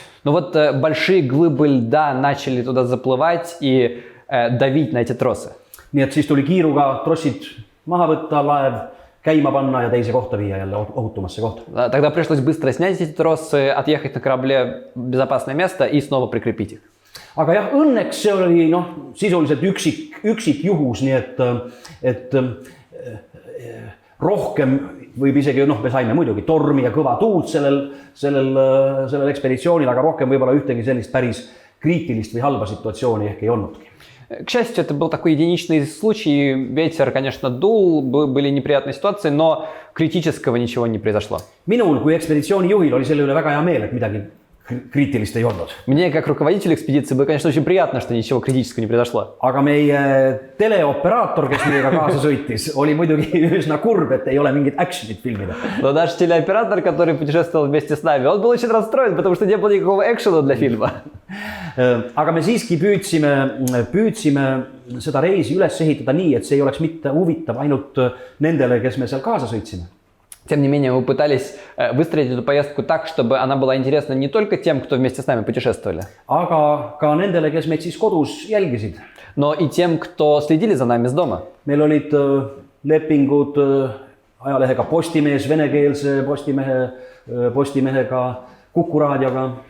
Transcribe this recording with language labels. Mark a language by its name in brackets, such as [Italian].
[Russian] Ну вот большие глыбы льда начали туда заплывать и давить на эти тросы. [Estonian] Nii et siis tuli kiiruga trossid maha võtta, laev käima panna ja teise kohta viia jälle ohutumasse kohta. [Russian] Тогда пришлось быстро снять эти тросы, отъехать на корабле в безопасное место и снова прикрепить их. [Estonian] Aga jah, õnneks see oli sisuliselt üksik juhus, nii et rohkem võib isegi, me saime muidugi tormi ja kõva tuult sellel ekspeditsioonil, aga rohkem võib-olla ühtegi sellist päris kriitilist või halba situatsiooni ehk ei olnudki. [Russian] К счастью, это был такой единичный случай. Ветер, конечно, дул, были неприятные ситуации, но критического ничего не произошло. [Estonian] Minul kui ekspeditsiooni juhil oli selle üle väga hea meel, et midagi kriitilist ei olnud. [Russian] Мне, как руководителю экспедиции, было, конечно, очень приятно, что ничего критического не произошло. [Estonian] Aga meie teleoperaator, kes meiega kaasa sõitis, oli muidugi üsna kurb, et ei ole mingit actionit filmida. [Russian] Но наш телеоператор, который путешествовал вместе с нами, он был очень расстроен, потому что не было никакого экшена для фильма. [Estonian] Aga me siiski püüdsime seda reisi üles ehitada nii, et see ei oleks mitte huvitav ainult nendele, kes me seal kaasa sõitsime. [Russian] Тем не менее, мы пытались выстроить эту поездку так, чтобы она была интересна не только тем, кто вместе с нами путешествовали, [Estonian] aga ka nendele, kes meid siis kodus jälgisid. [Russian] но и тем, кто следили за нами с дома. [Estonian] Meil olid lepingud ajalehega Postimees, venekeelse Postimehega, Kuku raadioga.